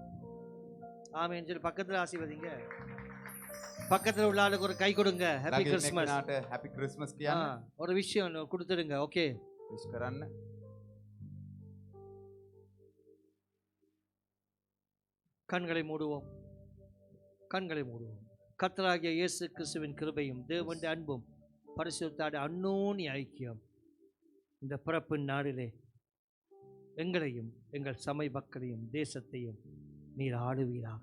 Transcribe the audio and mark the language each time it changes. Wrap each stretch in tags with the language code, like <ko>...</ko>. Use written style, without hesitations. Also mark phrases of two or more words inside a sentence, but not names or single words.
<ta>ஆமென் சொல்லி பக்கத்தில் ஆசீர்வதிங்க. பக்கத்தில் உள்ள ஆளுக்கு ஒரு கை கொடுங்க. ஹாப்பி</ta> <si>ළඟ ඉන්න</si> <ta>கிறிஸ்மஸ்.</ta> <si>කෙනාට</si> <en>Happy Christmas</en> <si>කියන්න.</si> <ta>ஒரு விஷயம் கொடுத்துடுங்க. ஓகே,</ta> <si>විශ් කරන්න.</si> <ta>கண்களை மூடுவோம். கண்களை மூடுவோம். கர்த்தராகிய இயேசு கிறிஸ்துவின் கிருபையும் தேவனுடைய அன்பும் பரிசுத்தாட அன்னோனி ஐக்கியம் இந்த பிறப்பின் நாளிலே எங்களையும் எங்கள் சபை மக்களையும் தேசத்தையும் நீர் ஆளுவீராக.</ta>